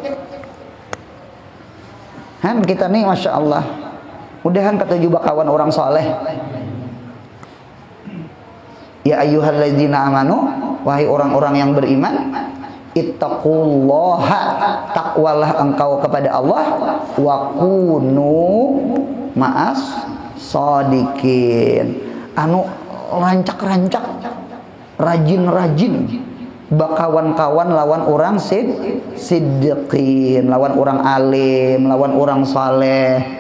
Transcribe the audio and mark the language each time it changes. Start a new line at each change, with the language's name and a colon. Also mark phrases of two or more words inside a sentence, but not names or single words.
Banjar: Kita nih
Arabic: ما شاء الله,
Banjar: mudahan ketujuh bakawan orang soleh.
Arabic: يا أيها الذين آمنوا,
Indonesian: wahai orang-orang yang beriman,
Banjar: ittaqullaha,
Indonesian: takwalah engkau kepada Allah,
Arabic: وكونوا مع الصادقين,
Banjar: anu rancak-rancak, rajin-rajin bakawan-kawan lawan orang siddiqin, lawan orang alim, lawan orang saleh.